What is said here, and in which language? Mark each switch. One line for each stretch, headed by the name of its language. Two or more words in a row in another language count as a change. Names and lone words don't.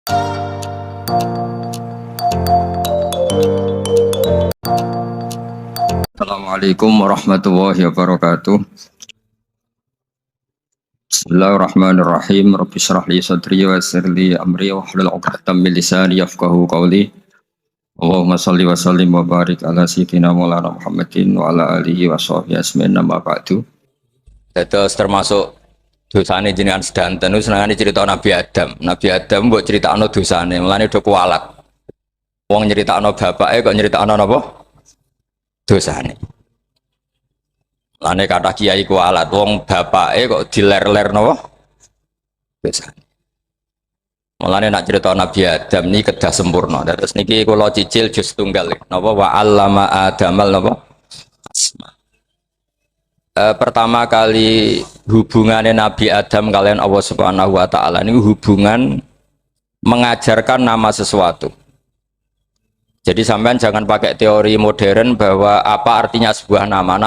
Arabic: السلام عليكم ورحمة الله وبركاته. بسم الله الرحمن الرحيم. رب اشرح لي صدري ويسر لي أمري واحلل عقدة من لساني يفقهوا قولي. اللهم صل وسلم وبارك على سيدنا مولانا محمد وعلى آله وصحبه أجمعين أما بعد.
Javanese: Terus termasuk dosane jenengan sedanten senengane cerita Nabi Adam. Nabi Adam mbok critakno dosane, mulane do kualat. Wong nyeritakno bapake kok nyeritakno napa? Dosane. Lane kata kiai ku alat wong bapake kok diler-ler napa? Dosane. Mulane nak cerita Nabi Adam ni kedah sempurna. Terus niki kula cicil juz tunggal napa
Arabic: وعلم آدم
Javanese: napa? Asma.
Indonesian: Pertama kali hubungannya Nabi Adam kalian Allah
Arabic: سبحانه وتعالى
Indonesian: ini hubungan mengajarkan nama sesuatu. Jadi sampean jangan pakai teori modern bahwa apa artinya sebuah nama.